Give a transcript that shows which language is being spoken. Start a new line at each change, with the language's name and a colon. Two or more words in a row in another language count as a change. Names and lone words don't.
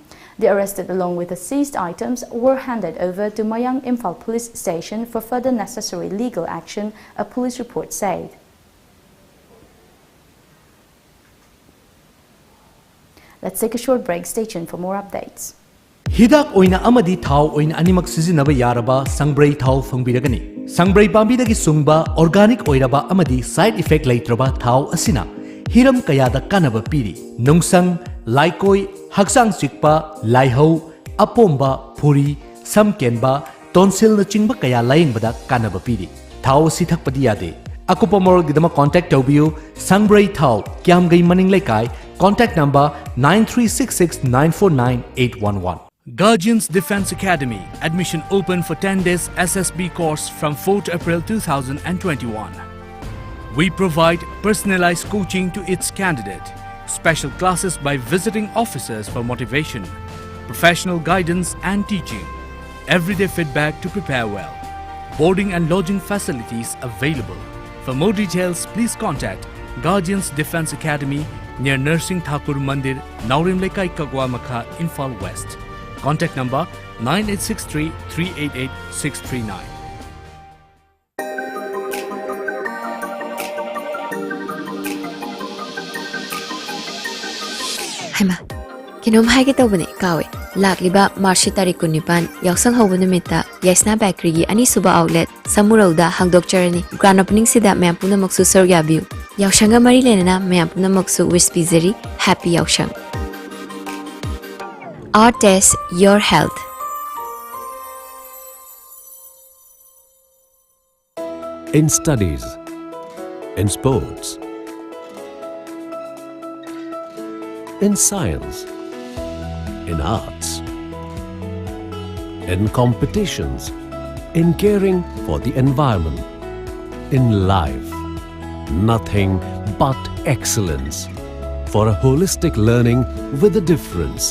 English: The arrested, along with the seized items, were handed over to Mayang Imphal Police Station for further necessary legal action, a police report said. Let's take a short break. Stay tuned for more updates.
Manipuri: Hidak oina amadi thau oina animak sizinaba yaraba sangbrai thau phongbiragani. Sangbrai pambidagi sungba organic oiraba amadi
English: side effect
Manipuri: leitraba thau asina hiram kayada kanaba piri. Nungsang, laikoi, haksang chikpa, laihau, apomba, puri, samkenba, tonsil na chingba kaya layingbada kanaba piri. Thau si thakpadi yade. Akupa moral gidama contact taubiyu sangbrai thau kyam gai maning laikai.
English: Contact number 9366949811. Guardians Defense Academy. Admission open for 10 days SSB course from 4th April 2021. We provide personalized coaching to its candidate, special classes by visiting officers for motivation, professional guidance and teaching, everyday feedback to prepare well, boarding and lodging facilities available. For more details, please contact Guardians Defense Academy near Nursing Thakur Mandir, Naurim Lekai Kagwa Makha, Imphal West. Contact number 9863 388 639.
Manipuri: Haima, kinom haige tawbane kawe. Lakliba March tarik 19 yausang hawba numita Yaisna Bakery gi ani suba outlet Samurauda hangdok charani.
English: Grand opening
Manipuri: sida mayam punamak su soryabiu. Yaushanga mari lenana mayam punamak su wish pizeri happy yaushang.
English: Our test, your health. In studies, in sports, in science, in arts, in competitions, in caring for the environment, in life, nothing but excellence for a holistic learning with a difference.